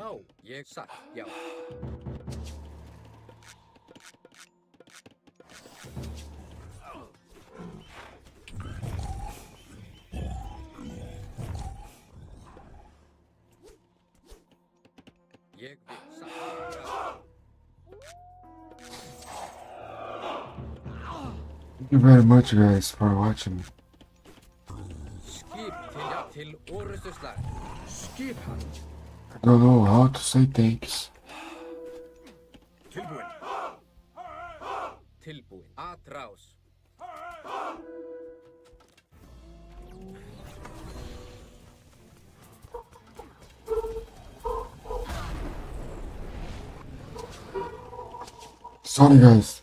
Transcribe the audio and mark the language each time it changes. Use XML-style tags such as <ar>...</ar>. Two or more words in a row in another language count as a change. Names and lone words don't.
<is>Já, ég satt. Já. Ég vil satt.</is> <en>Thank you very much, guys, for watching.</en> <is>Skip til orustu slag. Skip hann.</is> <en>I don't know how to say thanks.</en> <is>Tilbúin. Tilbúin.</is> <es>Atrás.</es> <en>Sorry guys.</en>